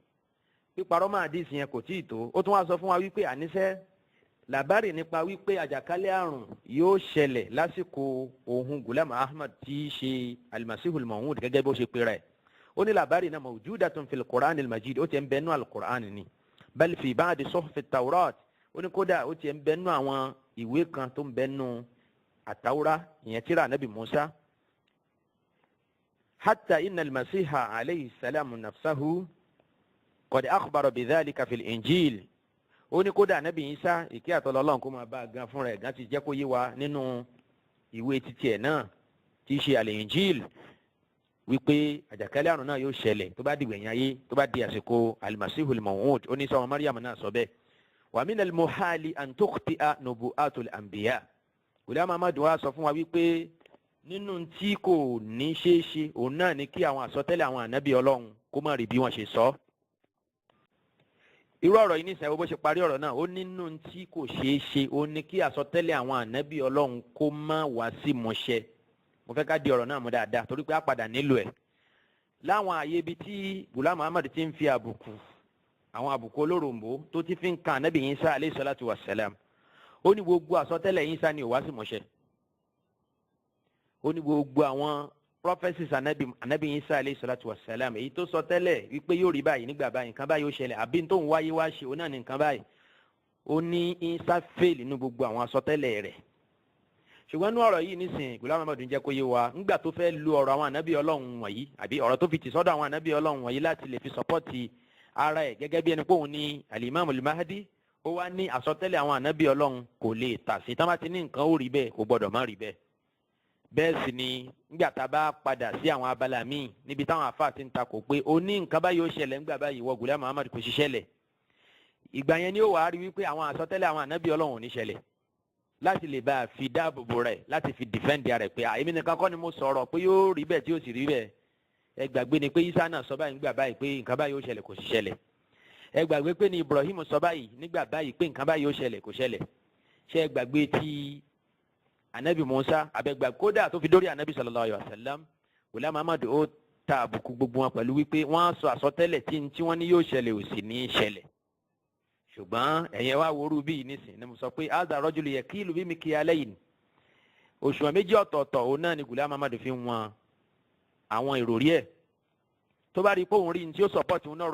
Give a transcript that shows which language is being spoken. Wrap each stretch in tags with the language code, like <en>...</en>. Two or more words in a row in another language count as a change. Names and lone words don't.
<yo>píparọ́ máa dín ìsìn yẹn kò tíì tó ó tún wá sọ fún wa wípé àníṣe làbárì nípa wípé àjàkálẹ̀ àrùn yóò ṣẹlẹ̀ lásìkò ohun Ghulam Ahmad tí í ṣe Al-Masihul Maw'ud gẹ́gẹ́ bó ṣe pera ẹ̀. ó ní làbárì náà</yo> <ar>موجودة في القرآن المجيد</ar> <yo>ó ti ń bẹnu al-Qur'an ni</yo> <ar>بل في بعض صحف التوراة</ar> <yo>ó ní kódà ó ti ń bẹnu àwọn ìwé kan tó ń bẹnu àtàwúrà ìyẹn tírà Nabi Musa.</yo> <ar>حتى إن المسيح عليه السلام نفسه قد أخبر بذلك في الإنجيل</ar> <yo>ó ní kódà Nabi Isa ìkẹ́ àtọ́lọ́ Ọlọ́run kó máa bá a gan fún rẹ̀ gan ti jẹ́ kó yé wa nínú ìwé títí ẹ̀ náà tí í ṣe al-Injil wípé àjàkálẹ̀ àrùn náà yóò ṣẹlẹ̀ tó bá di gbẹ̀yìn ayé tó bá di àsìkò al-Masihul Maw'ud ó ní sọ ọmọ Maryam náà sọ bẹ́ẹ̀.</yo> <ar>ومن المحال أن تخطئ نبوءة الأنبياء.</ar> <yo>Ghulam Ahmad wá sọ fún wa wípé nínú tí kò ní ṣeé ṣe òun náà ni kí àwọn àsọtẹ́lẹ̀ àwọn ànábì Ọlọ́run kó má rí bí wọ́n ṣe sọ. irú ọ̀rọ̀ yìí ní ìsẹ̀wọ́ bó ṣe parí ọ̀rọ̀ náà ó nínú tí kò ṣeé ṣe ó ní kí àsọtẹ́lẹ̀ àwọn ànábì Ọlọ́run kó má wá sí ìmúṣẹ. mo fẹ́ ká di ọ̀rọ̀ náà mú dáadáa torí pé a padà nílò ẹ̀. láwọn àyè ibi tí Ghulam Ahmad ti ń fi àbùkù àwọn àbùkù olóròǹbó tó ti fi ń kan ànábì Isa</yo> <ar>عليه الصلاة والسلام</ar> <yo>ó ní gbogbo àsọtẹ́lẹ̀ Isa ni ò wá sí ìmúṣẹ. ó ní gbogbo àwọn prophecies ànábì Isa</yo> <ar>عليه الصلاة والسلام</ar> <yo>èyí tó sọ tẹ́lẹ̀ wípé yóò rí báyìí nígbà báyìí nǹkan báyìí ó ṣẹlẹ̀ àbí tó ń wáyé wá ṣe ó náà ní nǹkan báyìí ó ní Isa fail nínú gbogbo àwọn àsọtẹ́lẹ̀ rẹ̀. ṣùgbọ́n ní ọ̀rọ̀ yìí nísìnyí Ghulam Ahmad jẹ́ kó yé wa ńgbà tó fẹ́ lu ọ̀rọ̀ àwọn ànábì Ọlọ́run wọ̀nyí àbí ọ̀rọ̀ tó fi tì sọ́dọ̀ àwọn ànábì Ọlọ́run wọ̀nyí láti lè fi sọ́pọ́tì ara ẹ̀ gẹ́gẹ́ bí ẹni pé òun ní al-Imam al-Mahdi ó wá ní àsọtẹ́lẹ̀ àwọn ànábì Ọlọ́run kò lè tà sí tán bá ti ní nǹkan ó rí bẹ́ẹ̀ kò gbọ́dọ̀ má rí bẹ́ẹ̀. bẹ́ẹ̀ sì ni ńgbà tá a bá padà sí àwọn abala míì níbi táwọn àfáà ti ń takò pé ó ní nǹkan báyìí ó ṣẹlẹ̀ ńgbà báyìí wọ Ghulam Ahmad kò ṣiṣẹ́ lẹ̀ ìgbà yẹn ni ó wàá rí wípé àwọn àsọtẹ́lẹ̀ àwọn ànábì Ọlọ́run ò ní ṣẹlẹ̀ láti lè bá a fi dáàbòbò rẹ̀ láti fi dìfẹ́ǹdì rẹ̀ pé èmi nìkan kọ́ ni mo sọ̀rọ̀ pé yóò rí bẹ́ẹ̀ tí yóò sì rí bẹ́ẹ̀ ẹ gbàgbé ni pé Isa náà sọ báyìí nígbà báyìí pé nǹkan báyìí ó ṣẹlẹ̀ kò sì ṣẹlẹ̀ ẹ gbàgbé pé ni Ibrahim sọ báyìí nígbà báyìí pé nǹkan báyìí ó ṣẹlẹ̀ kò ṣẹlẹ̀ ṣé ẹ gbàgbé ti anabi Musa abẹ́gbà kódà tó fi dórí anabi</yo> <ar>صلى الله عليه وسلم</ar> <yo>Ghulam Ahmad ó ta àbùkù gbogbo wọn pẹ̀lú wípé wọ́n sọ àsọtẹ́lẹ̀ tí wọ́n ní yóò ṣẹlẹ̀ ò sì ní í ṣẹlẹ̀ ṣùgbọ́n ẹ̀yẹ wá worú bíi nísìn ni mo sọ pé aza rọ́júlù yẹ kí ìlú bí mi kí alẹ́ yìí òṣùwọ̀n méjì ọ̀tọ̀ọ̀tọ̀ òun náà ni Ghulam Ahmad fi wọn àwọn ìròrí ẹ̀ tó bá rí pé òun rí ní tí ó sọpọ́ọ̀tì òun náà</yo>